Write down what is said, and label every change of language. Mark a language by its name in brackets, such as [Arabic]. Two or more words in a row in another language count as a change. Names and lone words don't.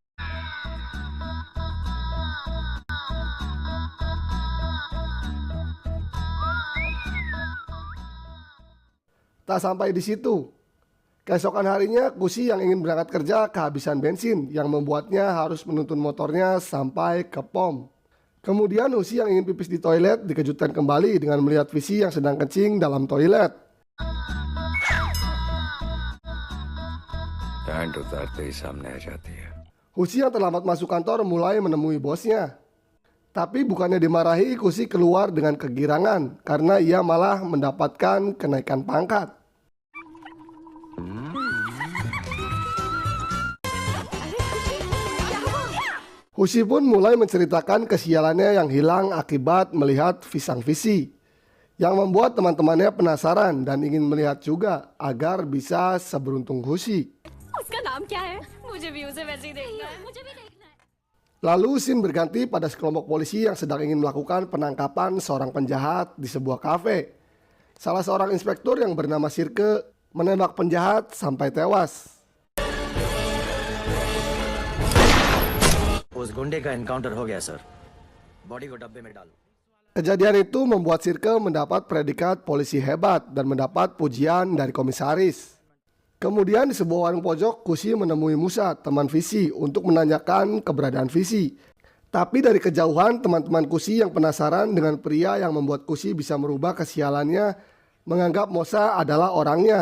[Indonesian] Tak sampai di situ. Keesokan harinya, Kushi yang ingin berangkat kerja kehabisan bensin yang membuatnya harus menuntun motornya sampai ke pom. Kemudian Hushi yang ingin pipis di toilet dikejutkan kembali dengan melihat Visi yang sedang kencing dalam toilet. [Hindi] पैंट उतारते ही सामने आ जाती है। [Indonesian] Hushi yang terlambat masuk kantor mulai menemui bosnya. Tapi bukannya dimarahi, Kushi keluar dengan kegirangan karena ia malah mendapatkan kenaikan pangkat. Hushi pun mulai menceritakan kesialannya yang hilang akibat melihat pisang Visi, yang membuat teman-temannya penasaran dan ingin melihat juga agar bisa seberuntung Hushi. [Hindi] उसका नाम क्या है? मुझे भी उसे वैसे ही देखना है। मुझे भी देखना है। [Indonesian] Lalu scene berganti pada sekelompok polisi yang sedang ingin melakukan penangkapan seorang penjahat di sebuah kafe. Salah seorang inspektur yang bernama Sirke menembak penjahat sampai tewas. [Hindi] उस गुंडे का एनकाउंटर हो गया सर। बॉडी को डब्बे में डालो। [Indonesian] Kejadian itu membuat Sirke mendapat predikat polisi hebat dan mendapat pujian dari komisaris. Kemudian di sebuah warung pojok, Kushi menemui Musa, teman Visi, untuk menanyakan keberadaan Visi. Tapi dari kejauhan, teman-teman Kushi yang penasaran dengan pria yang membuat Kushi bisa merubah kesialannya menganggap Mosa adalah orangnya.